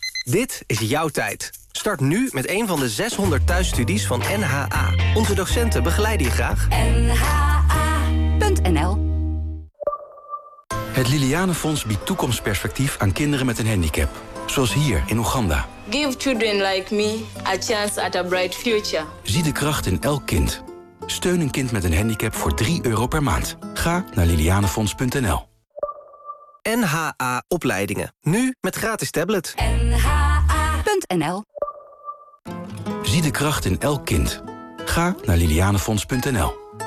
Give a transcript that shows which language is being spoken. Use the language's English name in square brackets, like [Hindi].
[Dutch] Dit is jouw tijd. Start nu met een van de 600 thuisstudies van NHA. Onze docenten begeleiden je graag. NHA.nl. Het Liliane Fonds biedt toekomstperspectief aan kinderen met een handicap. Zoals hier in Oeganda. [English] Give children like me a chance at a bright future. [Dutch] Zie de kracht in elk kind. Steun een kind met een handicap voor €3 per maand. Ga naar lilianefonds.nl. NHA Opleidingen. Nu met gratis tablet. NHA.nl. Zie de kracht in elk kind. Ga naar lilianefonds.nl.